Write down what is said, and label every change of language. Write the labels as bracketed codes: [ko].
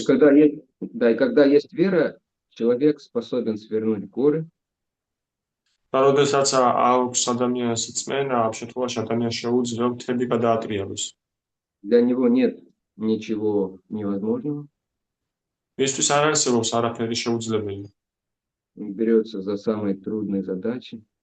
[ru] И когда есть вера, человек способен свернуть горы, [ka] და როდესაც აქვს ადამიანს რწმენა, ამ შემთხვევაში ადამიანს შეუძლია მთები გადაატრიალოს. [ru] для него нет ничего невозможного. [ka] მისთვის არ არსებობს არაფერი შეუძლებელი. [ru] Он берется за самые трудные задачи.